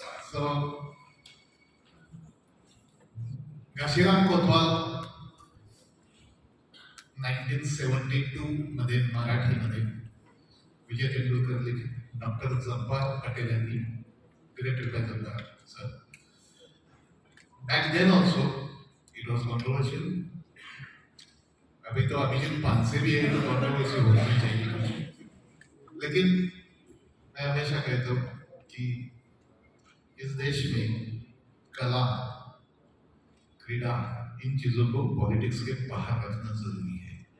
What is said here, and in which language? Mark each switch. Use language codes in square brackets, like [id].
[mr] So Ghashiram Kotwal 1972 मध्ये मराठीमध्ये विजय तेंडुलकर लिखित डॉक्टर जब्बार पटेल यांनी [en] directed by [mr] Jabbar sir. [en] Back then also it was controversial. [hi] अभी तो अभिजीत पानसे भी है तो controversy होनी चाहिए कुछ, लेकिन मैं हमेशा कहता हूँ कि इस देश में कला, क्रीड़ा, इन चीजों को पॉलिटिक्स के बाहर रखना जरूरी है.